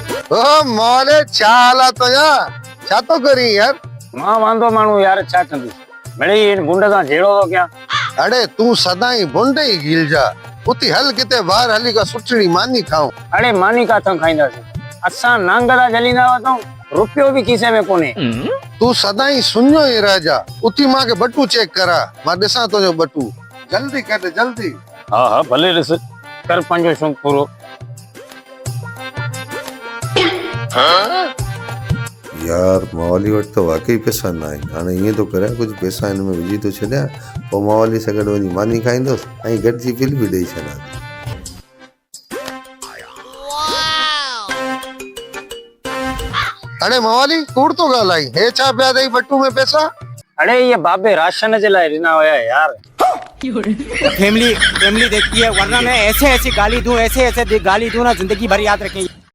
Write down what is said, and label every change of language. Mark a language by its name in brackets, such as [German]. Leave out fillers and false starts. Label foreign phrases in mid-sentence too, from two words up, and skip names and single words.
[Sindhi] ओ मोले चाला तो यार छा तो करी यार। मां वांदो माण्हू यार छा कंदुसि मिड़ई भुंड सां जहिड़ो थो कयां। अड़े तू सदाई भुंडे ही गिल जा उती हल किते बाहर हली का सुठड़ी मानी खाऊं। अड़े मानी काथां खाईंदासीं असां नांगरा जलींदा वतऊं रुपयो भी खीसे में कोने। तू सदाई सुनियो ही राजा उती मां के बटू चेक करा मां दिसां तो जो बटू जल्दी कर दे जल्दी। हा हा भले ॾिस कर पंहिंजो शौक़ पूरो। यार मावली वटि तो वाकई पैसा ना आहिनि हाणे ईअं थो करे कुझु पैसा हिन में विझी थो छॾियां पोइ मावली सां गॾु वञी मानी खाईंदुसि ऐं गॾिजी बिल बि ॾेई छॾां। अरे मावली कूड़ तो ॻाल्हाई हे छा पिया अथई बटू में पैसा। अड़े ये बाबे राशन जे लाइ ॾिना हुया यार। [Hindi] फैमिली फैमिली देखती है वरना मैं ऐसे ऐसे गाली दूं ऐसे ऐसे गाली दूं ना जिंदगी भर याद रखें।